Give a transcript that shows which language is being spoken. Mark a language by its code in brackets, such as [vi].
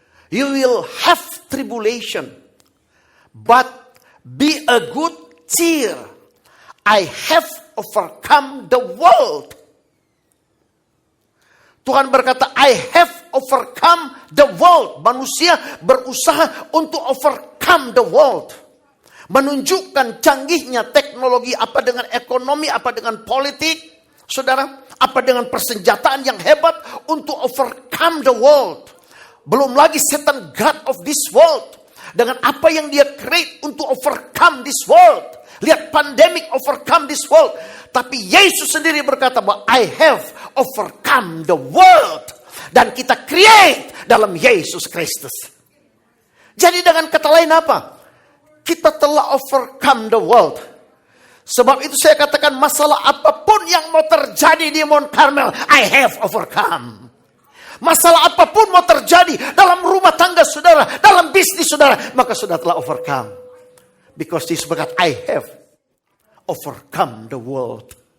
[en] You will have tribulation, but be a good cheer. I have overcome the world. [id] Tuhan berkata, [en] I have overcome the world. [id] Manusia berusaha untuk [en] overcome the world. [id] Menunjukkan canggihnya teknologi, apa dengan ekonomi, apa dengan politik, saudara, apa dengan persenjataan yang hebat untuk [en] overcome the world. [id] Belum lagi setan, [en] God of this world, [id] dengan apa yang dia create untuk [en] overcome this world. Lihat pandemic overcome this world. [id] Tapi Yesus sendiri berkata bahwa [en] I have overcome the world. [id] Dan kita create dalam Yesus Kristus. Jadi dengan kata lain apa? Kita telah [en] overcome the world. [id] Sebab itu saya katakan masalah apapun yang mau terjadi di Mount Carmel, [en] I have overcome. [id] Masalah apapun mau terjadi dalam rumah tangga saudara, dalam bisnis saudara, maka saudara telah overcome. [en] Because this [id] berkata, [en] I have overcome the world.